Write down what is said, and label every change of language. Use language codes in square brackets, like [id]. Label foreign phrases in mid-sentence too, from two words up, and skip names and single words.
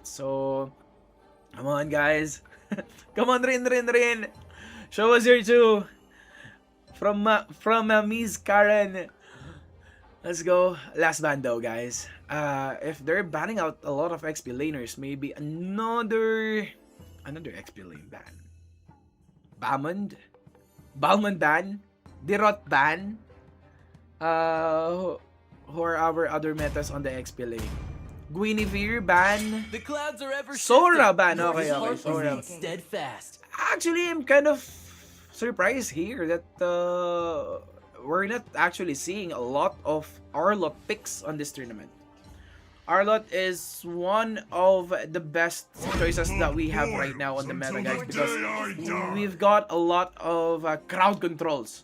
[en] So come on guys. Come on, Rin. Show us your Chu. From Miss Karen. Let's go. Last ban though, guys. If they're banning out a lot of XP laners, maybe another XP lane ban. Balmond ban. Dirot ban. Who are our other metas on the XP lane? Guinevere ban. The clouds are ever Sora ban. Okay. Sora. Steadfast. Actually, I'm kind of surprised here that we're not actually seeing a lot of Arlott picks on this tournament. Arlott is one of the best choices that we have right now on the meta, guys, because we've got a lot of crowd controls.